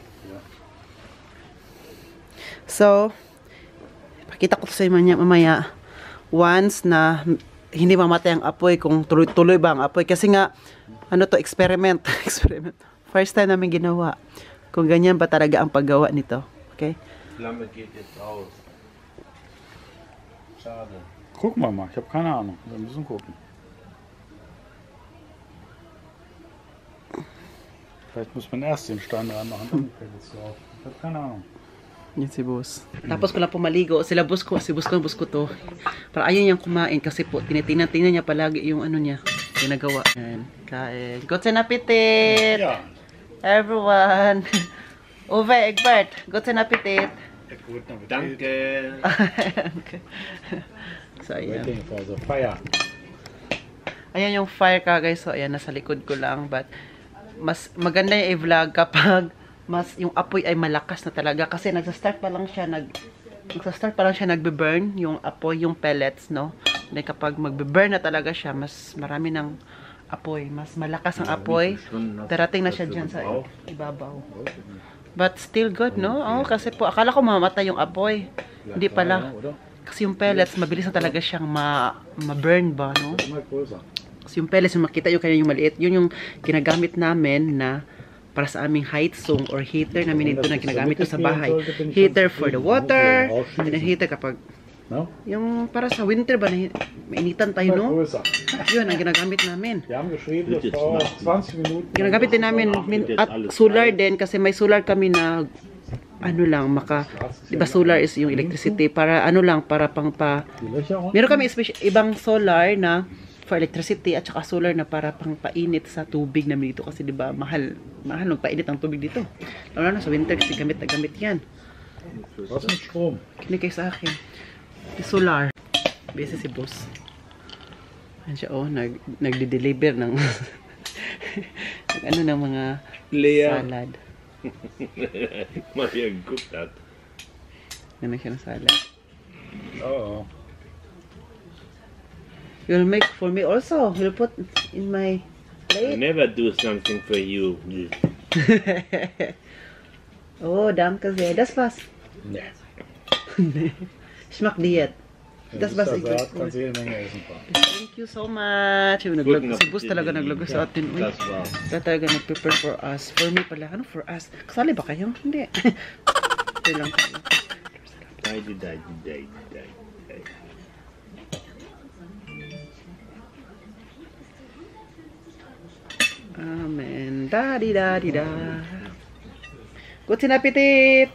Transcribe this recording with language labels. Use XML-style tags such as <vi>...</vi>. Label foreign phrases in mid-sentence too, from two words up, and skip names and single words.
<tl>So, pakita ko sa inyo mamaya once na hindi mamatay ang apoy, kung tuloy-tuloy ba ang apoy. Kasi nga, ano to, experiment. Experiment. First time namin ginawa. Kung ganyan ba talaga ang paggawa nito. Okay?</tl> <de>Flamme geht jetzt aus. Schade. Gucken wir mal, ich habe keine Ahnung. Wir müssen gucken. Vielleicht muss man erst den Stein reinmachen, dann die Pellets drauf. Ich habe keine Ahnung.</de> <tl>Yan si boss. Tapos ko lang pumaligo. Sila boss ko, si boss ko to. Para ayaw niyang kumain kasi po, tinitingnan niya palagi yung ano niya. Ginagawa. Yan. Kain.</tl> <de>Guten Appetit! Ja.</de> <en>Everyone!</en> <de>Uwe, Egbert, guten Appetit! Guten Appetit. Danke!</de> <en>Okay. So,</en> <tl>ayan.</tl> <en>Waiting for the fire.</en> <tl>Ayan yung fire ka guys. So, ayan, nasa likod ko lang. But, mas maganda yung i-vlog kapag mas yung apoy ay malakas na talaga. Kasi nagsa-start pa lang siya nagbe-burn yung apoy, yung pellets, no? Then kapag magbe-burn na talaga siya, mas marami ng apoy. Mas malakas ang apoy. Darating na siya dyan sa ibabaw.</tl> <en>But still good, no?</en> <tl>Oh, kasi po, akala ko mamamatay yung apoy. Hindi pala. Kasi yung pellets, mabilis na talaga siyang ma-burn ba, no? Kasi yung pellets, yung makita yung kanya yung maliit, yun yung ginagamit namin na para sa aming</tl> <en>height zone or heater</en> <tl>namin ito na ginagamit ko sa bahay.</tl> <en>Heater for the water, and then heater</en> <tl>kapag yung para sa winter ba, mainitan tayo, no? Yun ang ginagamit namin. Ginagamit din namin at solar din kasi may solar kami na ano lang, diba</tl> <en>solar is</en> <tl>yung electricity para ano lang, para meron kami ibang solar na</tl> <en>for electricity</en> <tl>at saka solar na para pang painit sa tubig namin dito kasi diba mahal magpainit ang tubig dito. Lalo na sa winter kasi gamit na gamit yan. Kinig kayo sa akin. Yung solar. Busy si boss. Ayan siya, oh, nagde-deliver ng ano ng mga Leer. salad.</tl> <de>Mal hier geguckt hat.</de> <tl>Naman siya ng salad. Oh.</tl> <en>You'll make for me also. You'll put in my I plate. never do something for you.</en> <de>Oh, danke sehr. Das war's. Nee. Schmeckt Diät. Das war's. Salat kannst du jede Menge essen.</de> <en>Thank you so much.</en> <tl>Yung naglagay, si Bus talaga naglagay sa atin. Uy. Das war's. Kaya talaga nag-prepare</tl> <en>for us. For me</en> <tl>pala. Ano</tl> <en>for us?</en> <tl>Kasali ba kayo? Hindi. Ito lang kayo. Dai. Amen.</tl> <en>Da-di-da-di-da. Good appetit!</en>